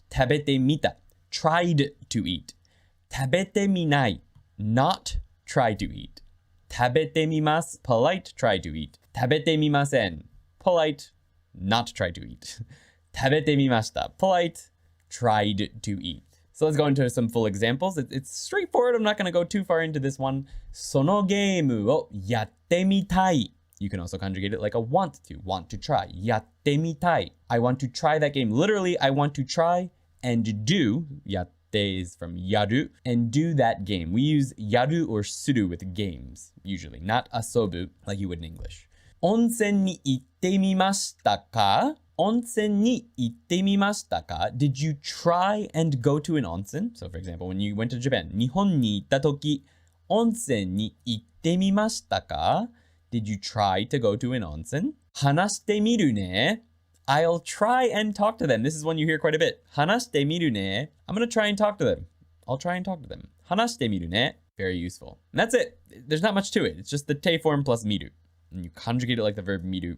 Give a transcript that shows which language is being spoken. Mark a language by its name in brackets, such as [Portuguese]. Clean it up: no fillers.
[English] Tabete mita, tried to eat. Tabete minai, not try to eat. 食べてみます polite, try to eat. 食べてみません polite, not try to eat. 食べてみました polite, tried to eat. So let's go into some full examples. It's straightforward. I'm not going to go too far into this one. [Japanese] そのゲームをやってみたい. [English] You can also conjugate it like a want to try. [Japanese] やってみたい. [English] I want to try that game. Literally, I want to try and do. やって is from yaru, and do that game. We use yaru or suru with games, usually, not asobu like you would in English. [Japanese] 温泉に行ってみましたか?温泉に行ってみましたか? [English] Did you try and go to an onsen? So for example, when you went to Japan, [Japanese] 日本に行った時、温泉に行ってみましたか? [English] Did you try to go to an onsen? [Japanese] 話してみるね. [English] I'll try and talk to them. This is one you hear quite a bit. [Japanese] 話してみるね. [English] I'm going to try and talk to them. I'll try and talk to them. [Japanese] 話してみるね. [English] Very useful. And that's it. There's not much to it. It's just the te form plus miru. And you conjugate it like the verb miru.